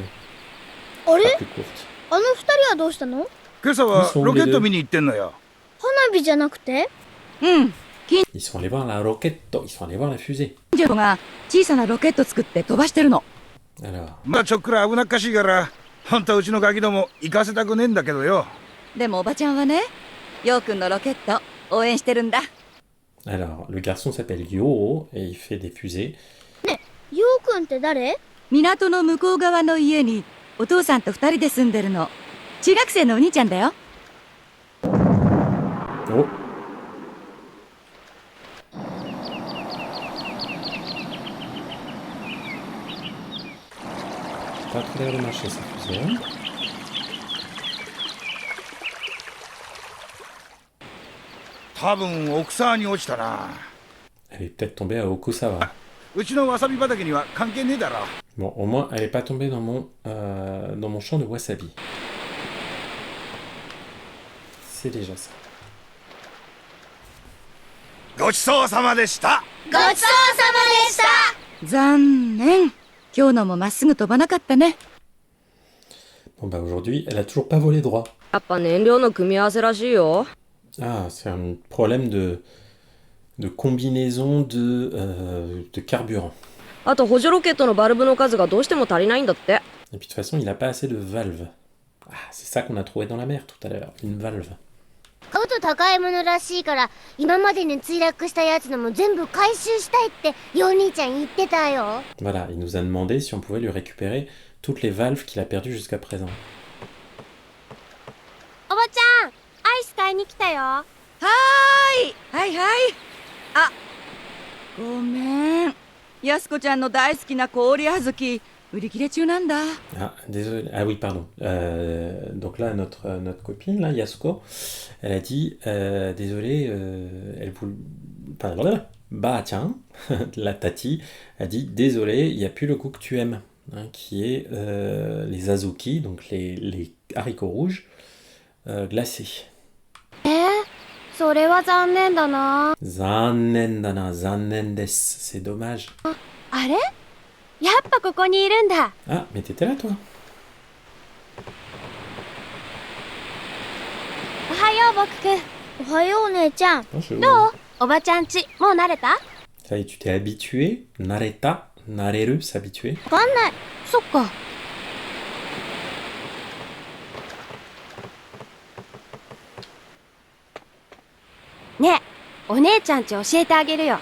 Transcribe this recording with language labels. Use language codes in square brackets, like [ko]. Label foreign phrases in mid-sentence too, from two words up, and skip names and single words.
[ja] あれ、 [fr] Plus courte. [ja] あの二人はどうしたの？今朝はロケット見に行ってんのよ。花火じゃなくて？うん。 [fr] Ils sont allés voir la roquette, ils sont allés voir la fusée. [ja] 近所が小さなロケット作って飛ばしてるの。 [fr] Alors, [ja] まあちょっくら危なっかしいから本当はうちのガキども行かせたくねえんだけどよ。でもおばちゃんはね、ようくんのロケット応援してるんだ。 [fr] le garçon s'appelle Yo et il fait des fusées. [ja] ようくんって誰？港の向こう側の家にお父さんと2人で住んでるの。中学生のお兄ちゃんだよ。 [fr] Oh. Pas trop l'air de marcher cette fusée. [ja] 多分奥沢に落ちたな。 [fr] Elle est peut-être tombée à Okusawa. [ja] うちのわさび畑には関係ねえだろ。 [fr] Bon, au moins, elle est pas tombée dans mon champ de wasabi. C'est déjà ça. [ja] ごちそうさまでした。ごちそうさまでした。残念。今日のもまっすぐ飛ばなかったね。 [fr] Bon bah aujourd'hui, elle a toujours pas volé droit. [ja] やっぱ燃料の組み合わせらしいよ。 [fr] Ah, c'est un problème de combinaison de carburant. [ja] あと補助ロケットのバルブの数がどうしても足りないんだって。 [fr] Et puis de toute façon, il n'a pas assez de valves. Ah, c'est ça qu'on a trouvé dans la mer tout à l'heure, une valve. [ja] 買うと高いものらしいから今までに墜落したやつのも全部回収したいってヨウ兄ちゃん言ってたよ。 [fr] Voilà, il nous a demandé si on pouvait lui récupérer toutes les valves qu'il a perdues jusqu'à présent. [ja] おばちゃん、アイス買いに来たよ。はいはい。あ、ごめん。やすこちゃんの大好きな氷あずき売り切れ中なんだ。 [fr] Ah, désolé. Ah oui, pardon. Donc là, notre copine, là, Yasuko, elle a dit, désolé, elle voulait... Enfin, bah tiens, la Tati a dit, désolé, il n'y a plus le goût que tu aimes, hein, qui est les azuki, donc les haricots rouges glacés. [ja] それは残念だな。残念だな、残念です. [fr] C'est dommage. [ja] あれ？やっぱここにいるんだ。 [fr] Ah, mais t'étais là, toi. [ja] おはよう、僕くん。おはよう、お姉ちゃん。 [fr] Bonjour. [ja] どう？おばちゃんち、もう慣れた？ [fr] Ça y est, tu t'es habitué. [ja] 慣れた、慣れる, s'habituer. わかんない。そっか。ねえ、お姉ちゃんち教えてあげるよ。